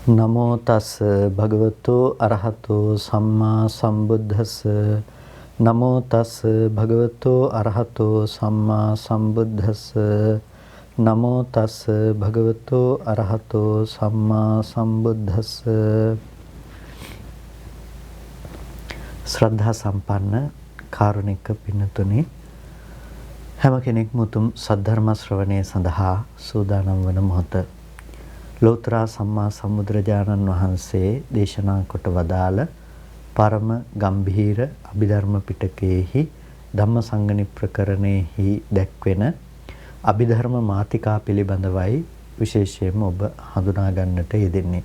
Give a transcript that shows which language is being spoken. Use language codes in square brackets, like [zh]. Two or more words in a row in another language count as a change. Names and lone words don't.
[pi] නමෝ තස් භගවතු අරහතෝ සම්මා සම්බුද්දස්ස නමෝ තස් භගවතු අරහතෝ සම්මා සම්බුද්දස්ස නමෝ තස් භගවතු අරහතෝ සම්මා සම්බුද්දස්ස. [si] ශ්‍රද්ධා සම්පන්න කාරුණික පින්තුනි, හැම කෙනෙක්ම උතුම් සද්ධර්ම ශ්‍රවණය සඳහා සූදානම් වන මොහොත ලෝතර සම්මා සම්බුදුරජාණන් වහන්සේ දේශනා කොට වදාළ පරම ගම්භීර අභිධර්ම පිටකයේහි ධම්මසංගණි ප්‍රකරණයෙහි දැක්වෙන අභිධර්ම මාතිකා පිළිබඳවයි විශේෂයෙන්ම ඔබ හඳුනා ගන්නට යෙදෙන්නේ.